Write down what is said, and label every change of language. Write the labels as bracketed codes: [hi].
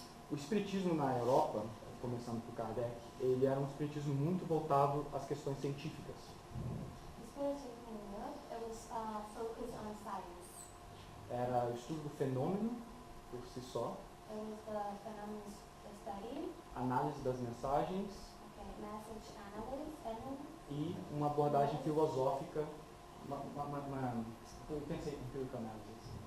[pt] O espiritismo na Europa, começando por Kardec, ele era um espiritismo muito voltado às questões científicas. [en] The spiritism in Europe, it was focused on science. [pt] Era o estudo do fenômeno por si só, [en] It was the phenomenon study, [pt] análise das mensagens [en] okay, message analysis, [pt] e uma abordagem filosófica, eu pensei em [en] empirical analysis,